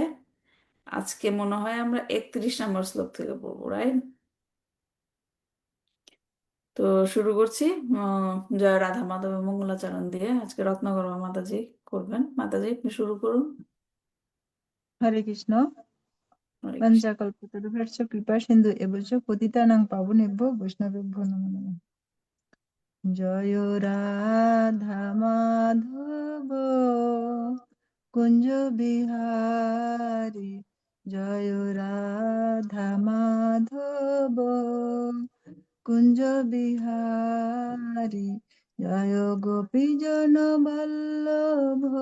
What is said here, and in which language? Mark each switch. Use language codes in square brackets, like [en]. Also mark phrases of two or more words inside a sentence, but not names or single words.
[bn] আজকে মনে হয় আমরা 31 নম্বর শ্লোক থেকে পড়বো, রাইট? তো শুরু করছি। জয় রাধা মাধবের মঙ্গলাচরণ দিয়ে আজকে রত্নগর্ভা মাতাজি করবেন। মাতাজি, আপনি শুরু করুন। হরে কৃষ্ণ। হরে কৃষ্ণ। [sa] বঞ্জাকল্পতরুভ্যশ্চ কৃপা সিন্ধু এবচ পতিতানাং পাবনেভ্যো বৈষ্ণবেভ্যো নমো নমঃ। [bn] জয় রাধা মাধব কুঞ্জ বিহারী, জয় রাধা মাধব কুঞ্জ বিহারী, জয় গোপীজন বল্লভ